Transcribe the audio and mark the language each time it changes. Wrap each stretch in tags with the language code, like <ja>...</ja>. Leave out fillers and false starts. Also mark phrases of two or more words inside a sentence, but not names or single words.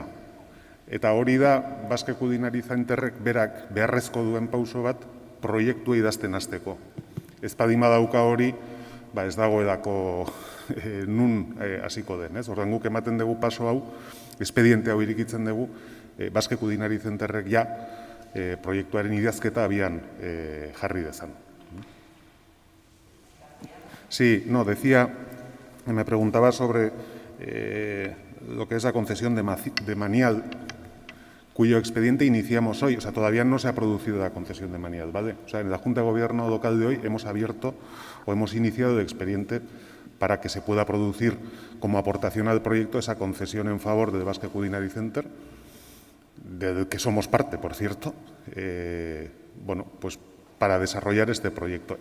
<eu>Eta hori da, Basque Culinary Centerrek berak beharrezko duen pauso bat proiektua idazten hasteko. Ez badima dauka hori, ez dagoelako nun hasiko den. Orduan guk ematen dugu paso hau, espediente hau irikitzen dugu, Basque Culinary Centerrek ja proiektuaren idazketa abian jarri dezan.</eu> <es>Sí, no, me preguntaba sobre lo que es la concesión de Manial, cuyo expediente iniciamos hoy. O sea, todavía no se ha producido la concesión de Manial, ¿vale? O sea, en la Junta de Gobierno local de hoy hemos abierto o hemos iniciado el expediente para que se pueda producir como aportación al proyecto esa concesión en favor del Basque Culinary Center, del que somos parte, por cierto, bueno, pues para desarrollar este proyecto.</es>